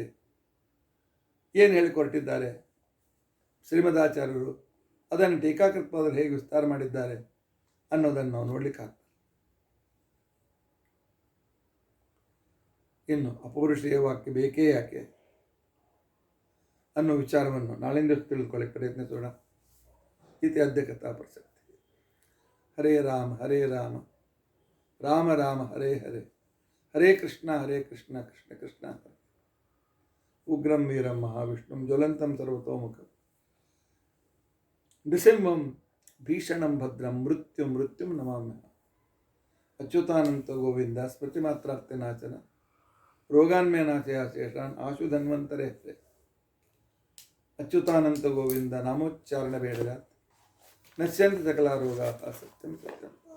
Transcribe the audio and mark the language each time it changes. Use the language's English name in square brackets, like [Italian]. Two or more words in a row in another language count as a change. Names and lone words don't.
[Kannada] ಏನು ಹೇಳಿಕೊಟ್ಟಿದ್ದಾರೆ ಶ್ರೀಮದಾಚಾರ್ಯರು, ಅದನ್ನು ಟೀಕಾಕೃತವಾದಲ್ಲಿ ಹೇಗೆ ವಿಸ್ತಾರ ಮಾಡಿದ್ದಾರೆ ಅನ್ನೋದನ್ನು ನಾವು ನೋಡಲಿಕ್ಕಾಗ್ತದೆ. ಇನ್ನು ಅಪೌರುಷೇಯ ವಾಕ್ಯ ಬೇಕೇ ಯಾಕೆ ಅನ್ನೋ ವಿಚಾರವನ್ನು ನಾಳಿಂದ ತಿಳಿದುಕೊಳ್ಳಕ್ಕೆ ಪ್ರಯತ್ನಿಸೋಣ. [Sanskrit] ಇತಿ ಅದ್ಯ ಕಥಾ ಪ್ರಸಕ್ತಿ. ಹರೇ ರಾಮ ಹರೇ ರಾಮ ರಾಮ ರಾಮ ಹರೇ ಹರೇ ಹರೇ ಕೃಷ್ಣ ಕೃಷ್ಣ ಕೃಷ್ಣ ಹರೇ. ಉಗ್ರಂ ವೀರಂ ಮಹಾವಿಷ್ಣುಂ ಜ್ವಲಂತಂ ಸರ್ವತೋಮುಖಂ ನೃಸಿಂಹಂ ಭೀಷಣಂ ಭದ್ರಂ ಮೃತ್ಯುಂ ನಮಾಮ್ಯಹಂ. ಅಚ್ಯುತಾನಂತ ಗೋವಿಂದ ಸ್ಮೃತಿ ಮಾತ್ರಾರ್ಥ ನಾಚನ ರೋಗಾನ್ಮೇ ನಾಶಯ ಶೇಷಾನ್ ಆಶು ಧನ್ವಂತರೇ ಹರೇ. ಅಚ್ಯುತಾನಂತ ಗೋವಿಂದ ನಾಮೋಚ್ಚಾರಣ ಬೇಡದ ನಶ್ಯಂತ ಸಕಲ ರೋಗ ಸತ್ಯಂ ಸತ್ಯಂ.